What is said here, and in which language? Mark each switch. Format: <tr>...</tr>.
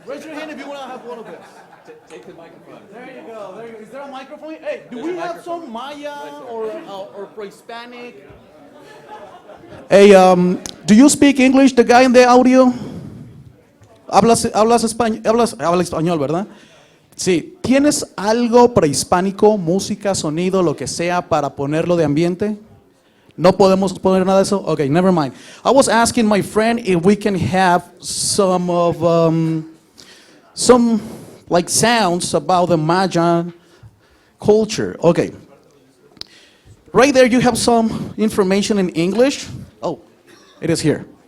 <en>Raise your hand if you want to have one of this. Take the microphone. There you go. There you go. Is there a microphone? Hey, do we have some Maya or pre-Hispanic? Hey, do you speak English, the guy in the audio?</en> <es>Habla español, ¿verdad? Sí. ¿Tienes algo prehispánico, música, sonido, lo que sea, para ponerlo de ambiente? No podemos poner nada de eso?</es> <en>Okay, never mind. I was asking my friend if we can have some like sounds about the Mayan culture. Okay. Right there you have some information in English. Oh, it is here.</en>